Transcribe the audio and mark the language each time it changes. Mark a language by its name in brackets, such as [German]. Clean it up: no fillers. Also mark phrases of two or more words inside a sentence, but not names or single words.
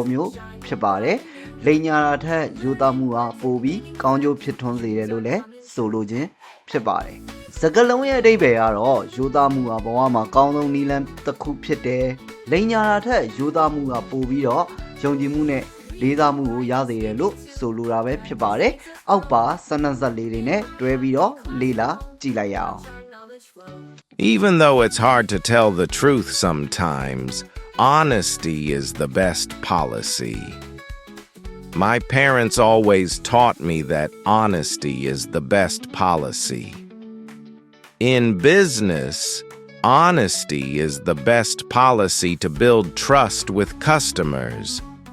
[Burmese] မျိုးဖြစ်ပါတယ်လိန်ညာတာထက်ယူသားမှုဟာပိုပြီးကောင်းကျိုးဖြစ်ထွန်းစေတယ်လို့လည်းဆိုလိုခြင်းဖြစ်ပါတယ်စကားလုံးရဲ့အဓိပ္ပာယ်ကတော့ယူသားမှုဟာဘဝမှာကောင်းဆုံးနီလန်တစ်ခုဖြစ်တယ်လိန်ညာတာထက်ယူသားမှုကပိုပြီးတော့ယုံကြည်မှုနဲ့လေးစားမှုကိုရစေတယ်လို့ဆိုလိုတာပဲဖြစ်ပါတယ်အောက်ပါစနဇက်လေးတွေနဲ့တွဲပြီးတော့လေ့လာကြည့်လိုက်ရအောင် [English] Even though it's hard to tell the truth sometimes, honesty is the best policy. My parents always taught me that honesty is the best policy. In business, honesty is the best policy to build trust with customers